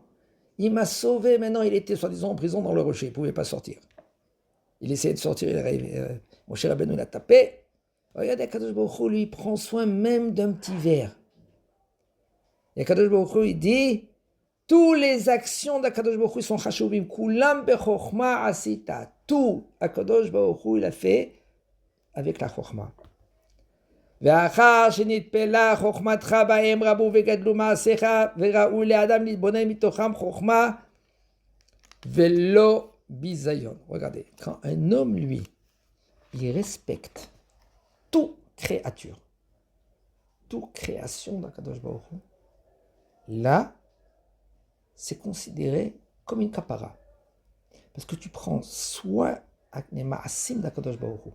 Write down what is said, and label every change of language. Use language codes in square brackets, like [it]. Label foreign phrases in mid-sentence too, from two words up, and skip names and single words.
[fr] Il m'a sauvé maintenant. Il était soi-disant en prison dans le rocher. Il ne pouvait pas sortir. Il essayait de sortir. Moshe Rabbeinu l'a tapé. Regardez, Akadosh Baruch Hu, lui, il prend soin même d'un petit verre. Et Akadosh Baruch Hu, il dit, toutes les actions d'Akadosh Baruch Hu sont chashuvim. [he] כולם בחכמה עשית. Tout, Akadosh Baruch Hu, [fr] il a fait avec la chokhma. [he] ואחר שנתפלה חוכמתך בהם רבו וגדלו מעשיך וראו לאדם להתבונן מתוכם חוכמה ולא ביזיון. [fr] Regardez, quand un homme, lui, il respecte toute créature, toute création d'Akadosh Baruch Hu, là, c'est considéré comme une kapara. Parce que tu prends soin des ma'asim d'Akadosh Baruch Hu.